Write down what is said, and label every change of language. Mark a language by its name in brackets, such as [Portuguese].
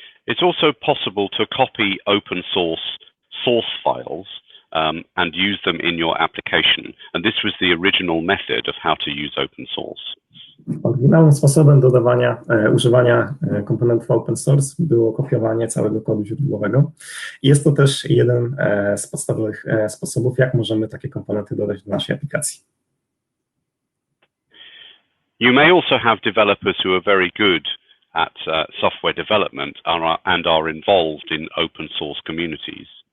[English] It's also possible to copy open source files and use them in your application. And this was the original method of how to use open source. [Polish] Oryginalnym sposobem używania komponentów open source było kopiowanie całego kodu źródłowego. Jest to też jeden z podstawowych sposobów, jak możemy takie komponenty dodać do naszej aplikacji. [English] You may also have developers who are very good at software development and are involved in open source communities.